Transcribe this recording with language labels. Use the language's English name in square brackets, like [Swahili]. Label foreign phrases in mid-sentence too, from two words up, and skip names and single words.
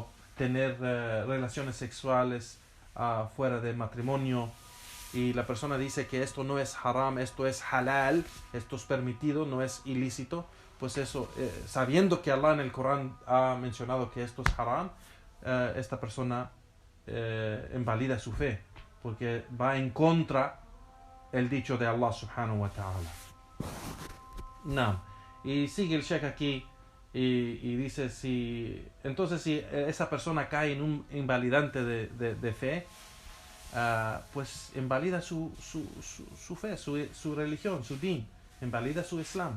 [Spanish] tener relaciones sexuales fuera del matrimonio, y la persona dice que esto no es haram, esto es halal, esto es permitido, no es ilícito, pues eso, sabiendo que Allah en el Corán ha mencionado que esto es haram, esta persona invalida su fe, porque va en contra el dicho de Allah [Arabic] سبحانه وتعالى. [Spanish] No. Y sigue el Sheikh aquí y dice, si esa persona cae en un invalidante de fe, pues invalida su fe, su religión, su din, invalida su Islam.